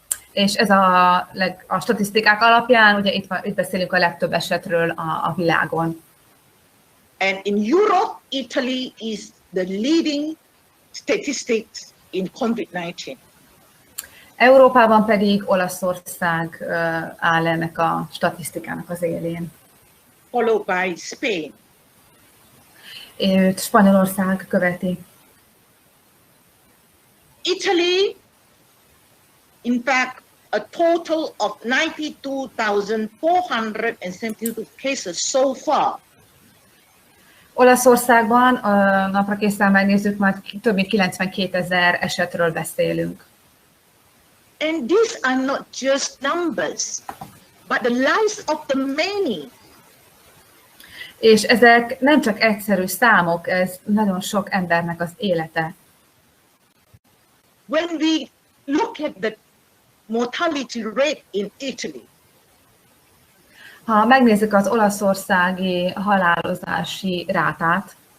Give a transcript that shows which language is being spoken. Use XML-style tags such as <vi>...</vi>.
<hu>És ez a statisztikák alapján, ugye itt beszélünk a legtöbb esetről a világon.</hu> <en>And in Europe, Italy is the leading statistics in COVID-19.</en> <hu>Európában pedig Olaszország áll ennek a statisztikának az élén.</hu> <en>Followed by Spain.</en> <hu>Őt Spanyolország követi.</hu> <en>Italy, in fact, a total of 92,472 cases so far.</en> <hu>Olaszországban napra készen megnézzük, már több mint 92,000 esetről beszélünk.</hu> <en>And these are not just numbers, but the lives of the many.</en> <hu>És ezek nem csak egyszerű számok, ez nagyon sok embernek az élete.</hu> <en>When we look at the mortality rate in Italy,</en> <hu>ha megnézzük az olaszországi halálozási rátát,</hu>